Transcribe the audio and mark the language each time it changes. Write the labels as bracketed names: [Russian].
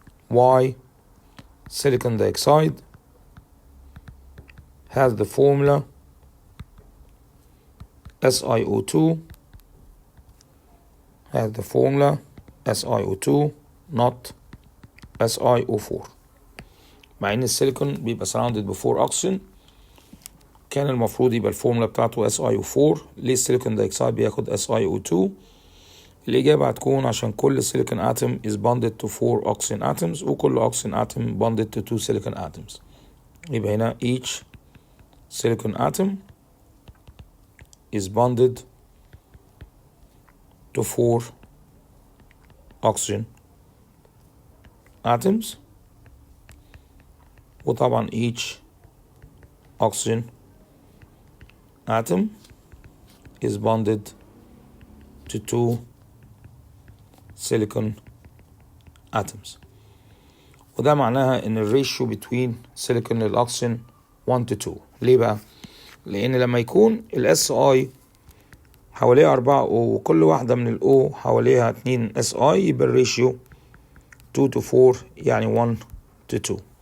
[English] why silicon dioxide has the formula SiO2 not SiO4. [Arabic] مع ان السيليكون بيبقى surrounded ب 4 oxygen، كان المفروض يبقى الفورمولا بتاعته SiO4. ليه السيليكون دايوكسيد بياخد SiO2؟ الإجابة هتكون عشان [English] كل silicon atom is bonded to 4 oxygen atoms وكل oxygen atom bonded to 2 silicon atoms. [Arabic] يبقى هنا [English] each silicon atom is bonded to 4 oxygen atoms، وطبعا each oxygen atom is bonded to 2 silicon atoms. [Arabic] وده معناها ان الريشيو [English] between silicon [Arabic] للأكسجين [English] 1 to 2. [Arabic] ليه بقى؟ لان لما يكون الاس اي حواليها 4 O وكل واحدة من الأو حواليها 2 اس اي يبقى الريشيو [English] 2 to 4 [Arabic] يعني [English] 1 to 2.